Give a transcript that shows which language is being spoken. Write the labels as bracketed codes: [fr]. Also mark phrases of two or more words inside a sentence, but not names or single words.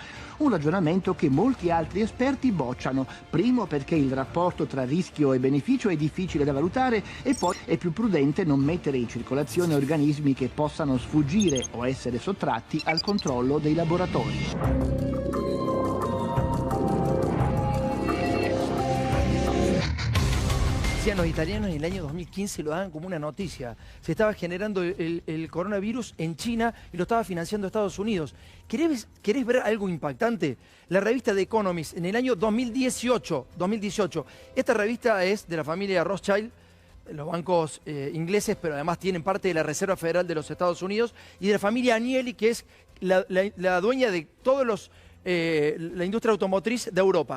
[it] Un ragionamento che molti altri esperti bocciano, primo perché il rapporto tra rischio e beneficio è difficile da valutare e poi è più prudente non mettere in circolazione organismi che possano sfuggire o essere sottratti al controllo dei laboratori. [es] Los italianos en el año 2015 lo daban como una noticia. Se estaba generando el coronavirus en China y lo estaba financiando Estados Unidos. ¿Querés ver algo impactante? La revista The Economist en el año 2018, esta revista es de la familia Rothschild, ingleses, pero además tienen parte de la Reserva Federal de los Estados Unidos, y de la familia Agnelli, que es la dueña de todos la industria automotriz de Europa.